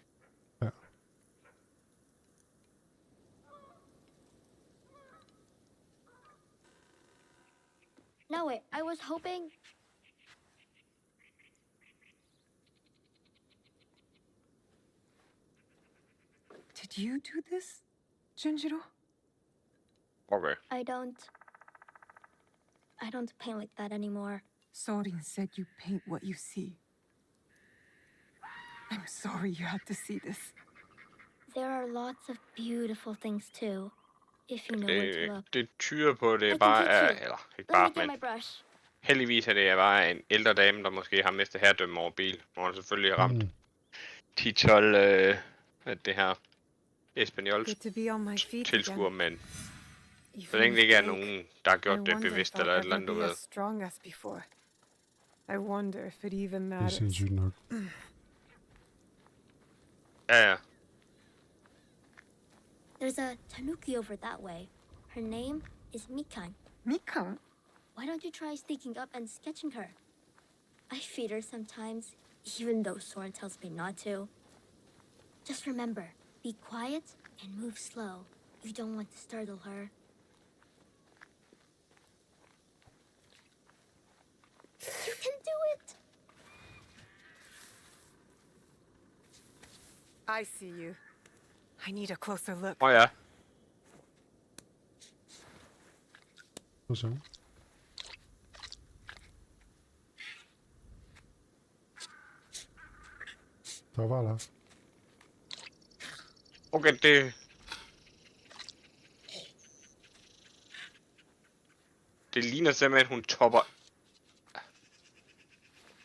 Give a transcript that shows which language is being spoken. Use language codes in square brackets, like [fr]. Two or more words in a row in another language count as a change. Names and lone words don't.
[da] Ja. [en] No, wait, I was hoping... Did you do this, Junjiro? Okay. I don't paint like that anymore. Sorin said you paint what you see. I'm sorry you had to see this. There are lots of beautiful things too, if you know where to look. [da] Det tyder på, at det [en] I [da] bare [en] can teach [da] er, [en] you. [da] eller ikke [en] Let me [da] bare, [en] get [da] men [en] my brush. [da] heldigvis er det bare en ældre dame, der måske har mistet herredømme over bil. Hvor hun selvfølgelig har ramt 10-12 det her espanjols [en] Good to be on my feet [da] tilskuer, [en] again. [da] men så [en] Even [da] længe det ikke er [en] if [da] nogen, der har [en] I [da] gjort det [en] wonder [da] bevidst [en] if [da] eller et [en] I'll [da] eller [en] ever [da] andet, du [en] be [da] ved. [en] as strong as before. I wonder if it even [da] Det er [en] matters. [da] sindssygt nok. Ja, ja. [en] There's a tanuki over that way. Her name is Mikan. Mikan? Why don't you try sneaking up and sketching her? I feed her sometimes, even though Soren tells me not to. Just remember, be quiet and move slow. You don't want to startle her. You can do it! I see you. I need a closer look. [da] Ja. Og så. Der var der. Okay, det ligner simpelthen, hun topper.